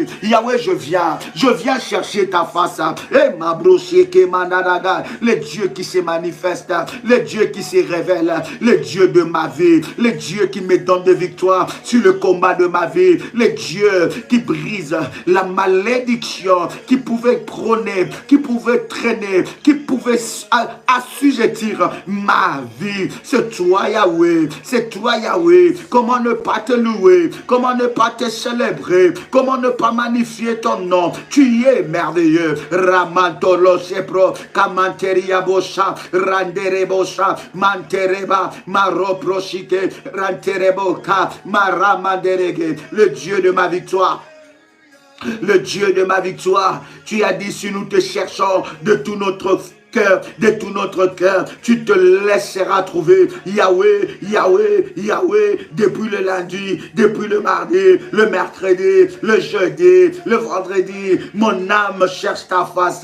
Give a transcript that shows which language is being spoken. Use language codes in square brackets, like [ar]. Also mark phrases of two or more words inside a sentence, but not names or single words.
[fr] Yahweh, je viens chercher ta face. Et ma brocheke mandadaga, le Dieu qui se manifeste, le Dieu qui se révèle, le Dieu de ma vie, le Dieu qui me donne des victoires sur le combat de ma vie, le Dieu qui brise la malédiction qui pouvait prôner, qui pouvait traîner, qui pouvait assujettir ma vie. C'est toi Yahweh, Comment ne pas te louer? Comment ne pas te célébrer? Comment ne pas magnifier ton nom? Tu es merveilleux. Ramantolo sepro, kamanteria bosha, randerebosha, mantereba, maroproshike, rantereboka, maramanderege, le Dieu de ma victoire. Le Dieu de ma victoire, tu as dit si nous te cherchons de tout notre cœur, tu te laisseras trouver. Yahweh, depuis le lundi, depuis le mardi, le mercredi, le jeudi, le vendredi, mon âme cherche ta face.